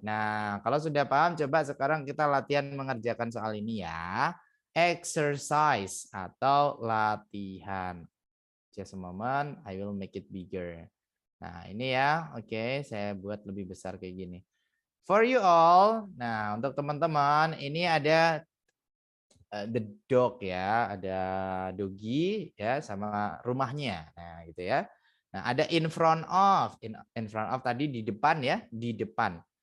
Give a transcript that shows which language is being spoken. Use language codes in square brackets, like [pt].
[id] Nah, kalau sudah paham, coba sekarang kita latihan mengerjakan soal ini ya. Exercise atau latihan. [en] Just a moment, I will make it bigger. [id] Nah, ini ya. Oke, saya buat lebih besar kayak gini. [en] For you all, [id] nah untuk teman-teman, ini ada [en] the dog [id] ya, ada doggy ya sama rumahnya. Nah, gitu ya. Nah, ada [en] in front of. In front of [id] tadi di depan ya, di depan.